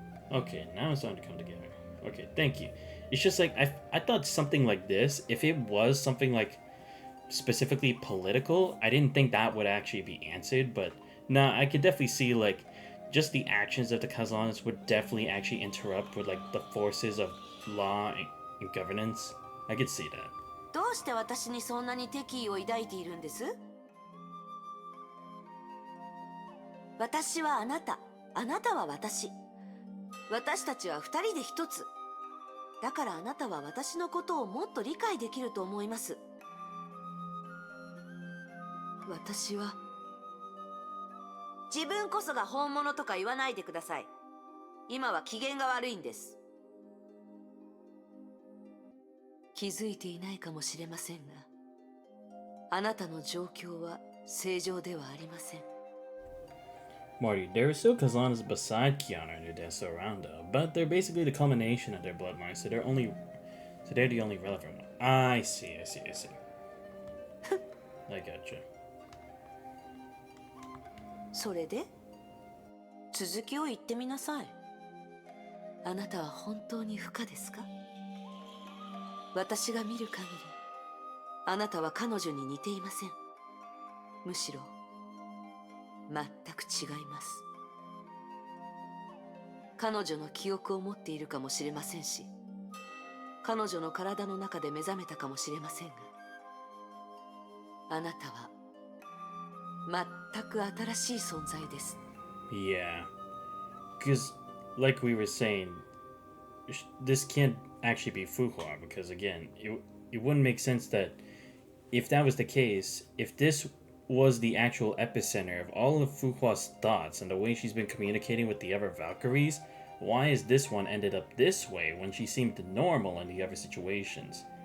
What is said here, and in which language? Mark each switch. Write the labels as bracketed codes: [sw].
[en] Okay, now it's starting to come together. Okay, thank you. It's just like, I thought something like this, if it was something like specifically political, I didn't think that would actually be answered, but nah, I could definitely see like just the actions of the Kazlanas would definitely actually interrupt with like the forces of law and governance. I could see that. [ja] どうして私にそんなに敵意を抱いているんです？私はあなた、あなたは私。私たちは二人で一つ。だからあなたは私のことをもっと理解できると思います。私は自分こそが本物とか言わないでください。今は機嫌が悪いんです。気づいていないかもしれませんが、あなたの状況は正常ではありません。 [en] Marty, there are still Kazlanas beside Kiana and Odessa around though, but they're basically the culmination of their bloodline, so they're the only relevant one. I see. I gotcha. [ja] それで続きを言ってみなさい。あなたは本当に不可ですか？私が見る限り、あなたは彼女に似ていません。むしろ全く違います。彼女の記憶を持っているかもしれませんし、彼女の体の中で目覚めたかもしれませんが、あなたは全く新しい存在です。 [en] Yeah, because like we were saying, this can't actually be Fuhua, because again, it wouldn't make sense that if that was the case, if this was the actual epicenter of all of Fuhua's thoughts and the way she's been communicating with the other Valkyries, why is this one ended up this way when she seemed normal in the other situations?